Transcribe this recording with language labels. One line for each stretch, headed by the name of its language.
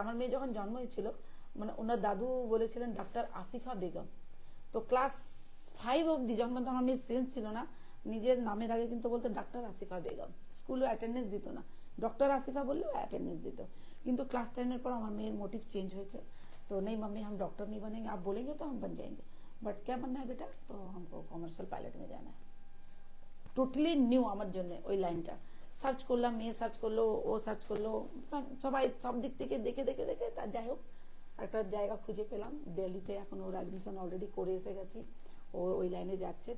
Bangla: আমার মেয়ে যখন জন্ম হয়েছিল মানে ওনার দাদু বলেছিলেন ডাক্তার আসিফা বেগম। তো ক্লাস 5 অব্দি যখন পর্যন্ত আমার মেয়ের সেন্স ছিল না, নিজের নামের আগে কিন্তু বলতো ডাক্তার আসিফা বেগম। স্কুলে অ্যাটেন্ডেন্স দিত না, ডক্টর আসিফা বললেও অ্যাটেন্ডেন্স দিত। কিন্তু ক্লাস 10 পর আমার
Hindi: मेरे मोटिव चेंज
Bangla: হয়েছে।
Hindi: तो नहीं मम्मी हम डॉक्टर नहीं बनेंगे, आप बोलेंगे तो हम बन जाएंगे, बट क्या बनना है बेटा, तो हमको कॉमर्शियल पायलट में जाना है।
Bangla: টোটালি নিউ আমার জন্য ওই লাইনটা। সার্চ করলাম, মেয়ে সার্চ করলো, ও সার্চ করলো, সবাই সব দিক থেকে দেখে দেখে দেখে তার যাই হোক একটা জায়গা খুঁজে পেলাম দিল্লিতে। এখন ওর অ্যাডমিশন অলরেডি করে এসে গেছি, ও ওই লাইনে যাচ্ছে।